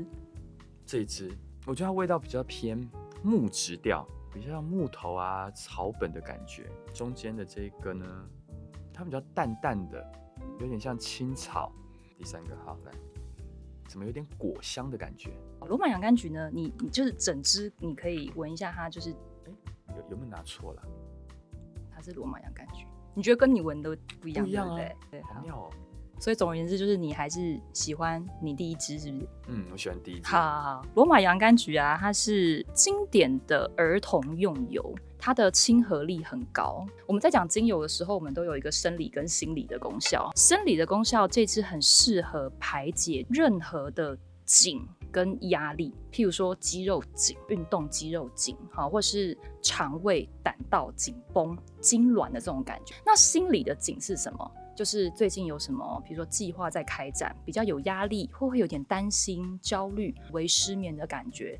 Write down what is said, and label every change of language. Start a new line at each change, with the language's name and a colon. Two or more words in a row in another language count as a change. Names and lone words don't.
Chinese: 這一支，我覺得它味道比較偏木質調。比較像木頭啊、草本的感覺，中間的這個呢，它比較淡淡的，有點像青草。第3個好來， 怎麼有點果香的感覺？羅馬洋甘菊呢？你就是整支，你可以聞一下，它就是，有沒有拿錯了？它是羅馬洋甘菊，你覺得跟你聞的不一樣，不一樣啊，對不對？好妙哦。所以总而言之，就是你還是喜歡你第一支，是不是？我喜歡第一支。好，羅馬洋甘菊啊，它是經典的兒童用油，它的親和力很高。我們在講精油的時候，我們都有一個生理跟心理的功效。生理的功效，這支很適合排解任何的緊跟壓力，譬如說肌肉緊、運動肌肉緊，或是腸胃、膽道緊繃、痙攣的這種感覺。那心理的緊是什麼？就是最近有什麼，比如說計劃在開展，比較有壓力，會不會有點擔心、焦慮、微失眠的感覺？